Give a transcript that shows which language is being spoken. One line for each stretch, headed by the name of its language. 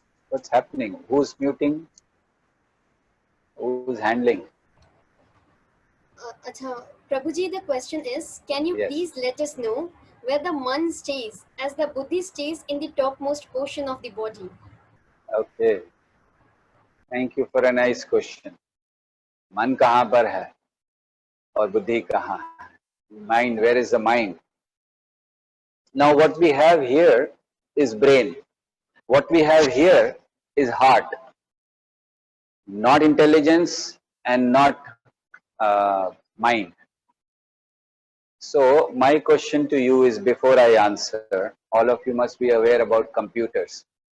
English: What's happening? Who's muting? Who's handling? Acha, Prabhuji, the question is, can you Yes. please let us know where the man stays, as the Buddhi stays in the topmost portion of the body? Okay. Thank you for a nice question.
Hindi: मन कहाँ पर है और बुद्धि कहाँ है?
English: Mind, where is the mind? Now what we have here is brain. What we have here is heart, not intelligence and not mind. So my question to you is, before I answer, all of you must be aware about computers.